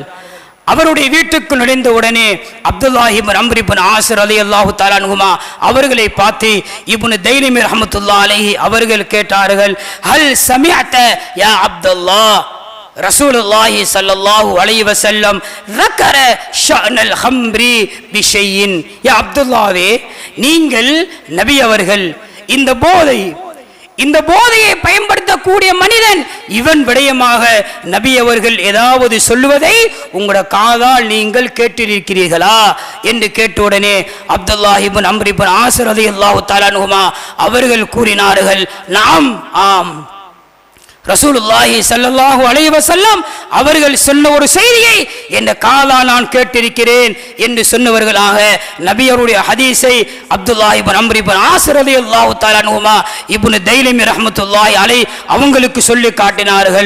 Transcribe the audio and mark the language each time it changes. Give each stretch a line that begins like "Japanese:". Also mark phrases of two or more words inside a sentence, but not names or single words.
Tamil: அவருடைய வீட்டுக்கு நுழைந்த உடனே அப்துல்லாஹ் இப்னு அம்ர் இப்னு ஆஸ்
Arabic: رضي الله تعالى عنهما
Tamil: அவர்களை பார்த்து இப்னு தைலமி
Arabic: رحمة الله عليه
Tamil: அவர்கள் கேட்டார்கள்,
Arabic: هل سمعت يا عبد الله رسول الله صلى الله عليه وسلم ذكر شأن الخمر بشيء.
Tamil: யா அப்துல்லாஹ்வே, நீங்கள் நபி அவர்கள் இந்த போதையை பயன்படுத்தக்கூடிய மனிதன் இவன் விடயமாக நபி அவர்கள் ஏதாவது சொல்லுவதை உங்களோட காதால் நீங்கள் கேட்டிருக்கிறீர்களா என்று கேட்டவுடனே அப்துல்லாஹ் இப்னு அம்ர் இப்னு ஆஸ்
Arabic: رضي الله تعالى عنهما
Tamil: அவர்கள் கூறினார்கள், நாம், ஆம்,
Arabic: رسول الله صلى الله عليه وسلم
Tamil: அவர்கள் சொன்ன ஒரு செய்தியை என்ற காதால் நான் கேட்டிருக்கிறேன் என்று சொன்னவர்களாக நபியருடைய ஹதீஸை அப்துல்லாஹ் இப்னு அம்ர் இப்னு ஆஸ்
Arabic: رضي الله تعالى عنهما
Tamil: இப்னு தைலமி
Arabic: رحمة الله عليه
Tamil: அவங்களுக்கு சொல்லி காட்டினார்கள்.